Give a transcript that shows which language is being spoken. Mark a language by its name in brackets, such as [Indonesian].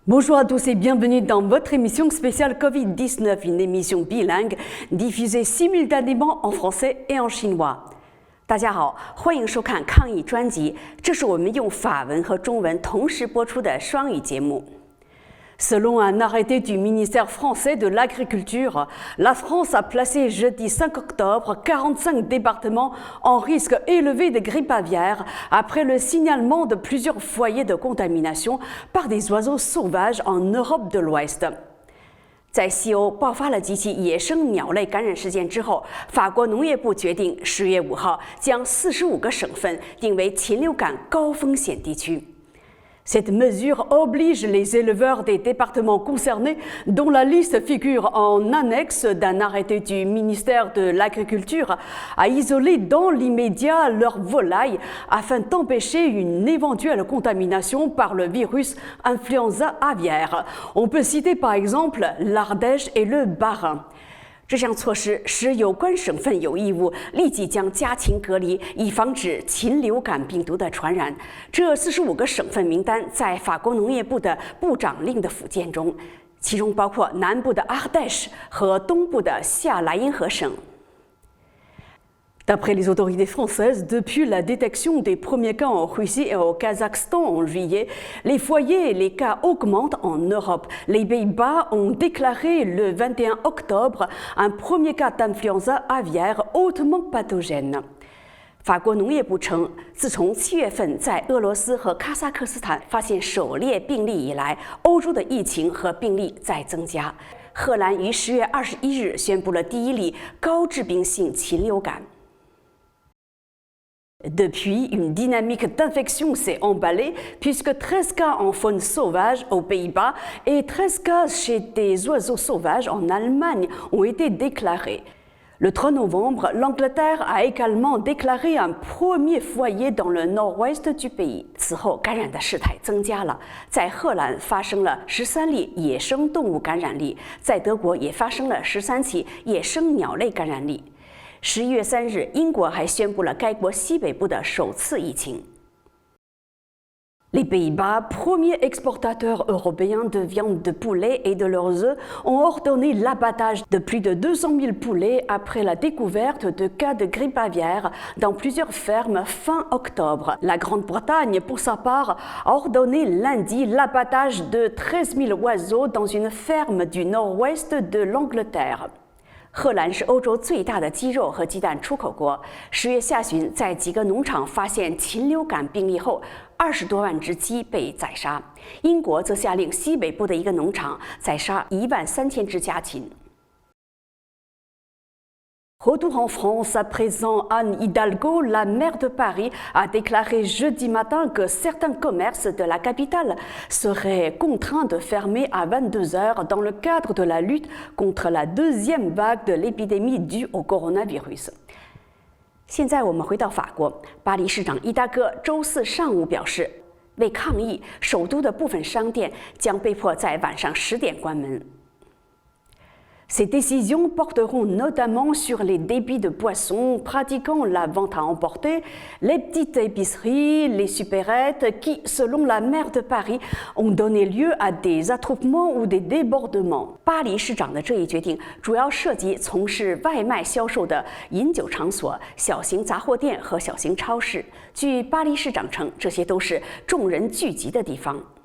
[French] Bonjour à tous et bienvenue dans votre émission spéciale Covid-19, une émission bilingue diffusée simultanément en français et en chinois. [Chinese] 大家好，欢迎收看抗疫专辑，这是我们用法文和中文同时播出的双语节目。 [French] Selon un arrêté du ministère français de l'Agriculture, la France a placé jeudi 5 octobre 45 départements en risque élevé de grippe aviaire après le signalement de plusieurs foyers de contamination par des oiseaux sauvages en Europe de l'Ouest. [Chinese] 在西欧爆发了几起野生鸟类感染事件之后，法国农业部决定10月5号将45个省份定为禽流感高风险地区。 [French] Cette mesure oblige les éleveurs des départements concernés, dont la liste figure en annexe d'un arrêté du ministère de l'Agriculture, à isoler dans l'immédiat leurs volailles afin d'empêcher une éventuelle contamination par le virus influenza aviaire. On peut citer par exemple l'Ardèche et le Bas-Rhin. [Chinese] 这项措施使有关省份有义务立即将家禽隔离，以防止禽流感病毒的传染。这45个省份名单在法国农业部的部长令的附件中，其中包括南部的阿代什和东部的夏莱茵河省。 [French] D'après les autorités françaises, depuis la détection des premiers cas en Russie et au Kazakhstan en juillet, les foyers et les cas augmentent en Europe. Les Pays-Bas ont déclaré le 21 octobre un premier cas d'influenza aviaire hautement pathogène. [Chinese] 法国农业部称，自从7月份在俄罗斯和哈萨克斯坦发现狩猎病例以来，欧洲的疫情和病例在增加。荷兰于10月21日宣布了第一例高致病性禽流感。 [French] Depuis, une dynamique d'infection s'est emballée puisque 13 cas en faune sauvage aux Pays-Bas et 13 cas chez des oiseaux sauvages en Allemagne ont été déclarés. Le 3 novembre, l'Angleterre a également déclaré un premier foyer dans le nord-ouest du pays. [Chinese] 此后，感染的事态增加了。在荷兰发生了13例野生动物感染例，在德国也发生了13起野生鸟类感染例。 11月3日，英国还宣布了该国西北部的首次疫情。 [French] Les Pays-Bas, premiers exportateurs européens de viande de poulet et de leurs œufs, ont ordonné l'abattage de plus de 200 000 poulets après la découverte de cas de grippe aviaire dans plusieurs fermes fin octobre. La Grande-Bretagne, pour sa part, a ordonné lundi l'abattage de 13 000 oiseaux dans une ferme du nord-ouest de l'Angleterre. [Chinese] 荷兰是欧洲最大的鸡肉和鸡蛋出口国。10月下旬，在几个农场发现禽流感病例后，20多万只鸡被宰杀。英国则下令西北部的一个农场宰杀13000只家禽。 [French] Retour en France, à présent, Anne Hidalgo, la maire de Paris, a déclaré jeudi matin que certains commerces de la capitale seraient contraints de fermer à 22 heures dans le cadre de la lutte contre la deuxième vague de l'épidémie due au coronavirus. [Chinese] 现在我们回到法国，巴黎市长伊达戈周四上午表示，为抗议，首都的部分商店将被迫在晚上10点关门。 Ces décisions porteront notamment sur les débits de boissons pratiquant la vente à emporter, les petites épiceries, les supérettes qui, selon la maire de Paris, ont donné lieu à des attroupements ou des débordements. 巴黎市长的这一决定主要涉及从事外卖销售的饮酒场所、小型杂货店和小型超市。据巴黎市长称，这些都是众人聚集的地方。